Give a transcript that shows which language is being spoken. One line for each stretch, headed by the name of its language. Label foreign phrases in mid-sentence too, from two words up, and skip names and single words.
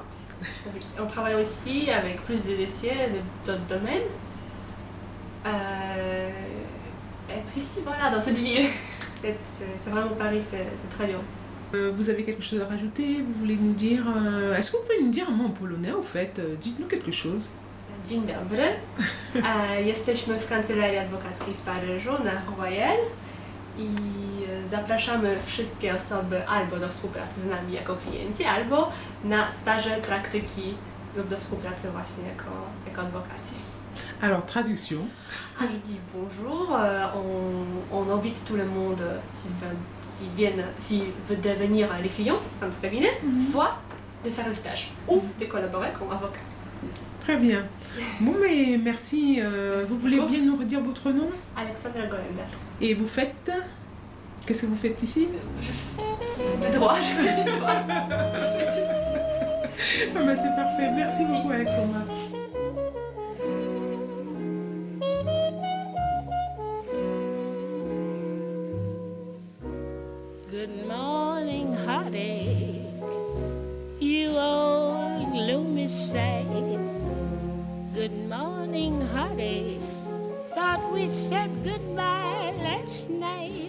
French: On travaille aussi avec plus de dossiers d'autres domaines. Être ici, voilà, dans cette ville. C'est vraiment Paris, c'est très bien. Vous avez quelque chose à rajouter? Vous voulez nous dire... Est-ce que vous pouvez nous dire un mot en polonais, au fait? Dites-nous quelque chose.
Polish: Dzień dobry. Jesteśmy w Kancelarii Adwokackiej w Paryżu na Royal i zapraszamy wszystkie osoby albo do współpracy z nami jako klienci, albo na staże, praktyki lub do współpracy właśnie jako adwokaci.
French: Alors, traduction. Je dis bonjour, on invite tout le monde s'ils veulent devenir les clients dans notre cabinet, soit de faire le stage ou de collaborer comme avocat. Très bien. Bon, mais merci. Vous voulez bien nous redire votre nom? Alexandra Golenda. Et vous faites... Qu'est-ce que vous faites ici? De droit, je fais du droit. Ah ben, c'est parfait. Merci beaucoup, Alexandra.
English: Good morning, heartache, you old gloomy sight. Good morning, heartache, thought we said goodbye last night.